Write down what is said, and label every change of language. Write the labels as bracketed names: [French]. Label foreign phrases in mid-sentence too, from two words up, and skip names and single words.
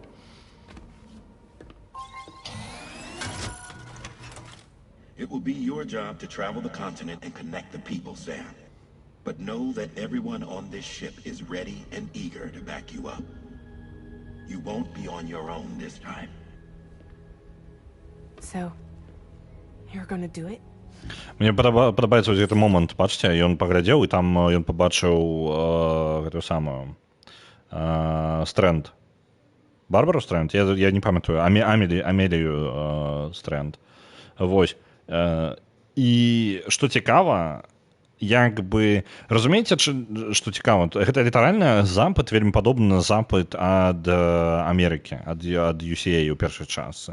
[English] It will be your job to travel the continent and connect the people, Sam. But know that everyone on this ship is ready and eager to back you up. You won't be on your own this time. So, you're gonna do it? [Belarusian] Мне падабаецца гэты момант, бачыце, ён паглядзеў, і там ён пабачыў гэтую самую Стрэнд. Барбару Стрэнд? Я не памятаю. Амелію Стрэнд. Вось. І што цікава, як бы разумееце, што цікава, гэта літаральна запыт вельмі падобны на запыт ад Амерыкі, ад UCA ў першай частцы.